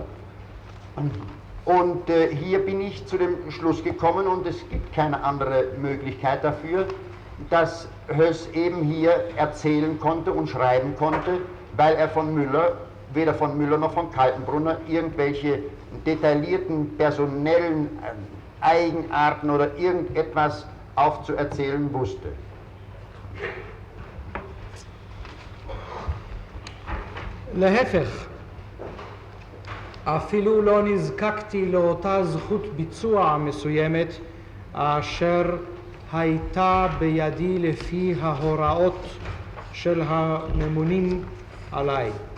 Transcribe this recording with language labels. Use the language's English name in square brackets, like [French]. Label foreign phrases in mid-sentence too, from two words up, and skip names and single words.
[German] Und hier bin ich zu dem Schluss gekommen und es gibt keine andere Möglichkeit dafür, dass Höss eben hier erzählen konnte und schreiben konnte, weil er von Müller, weder von Müller noch von Kaltenbrunner, irgendwelche detaillierten personellen Eigenarten oder irgendetwas aufzuerzählen wusste. [Hebrew] להפך, אפילו לא נזקקתי לאותה זכות ביצוע מסוימת אשר הייתה בידי לפי ההוראות של הממונים עליי.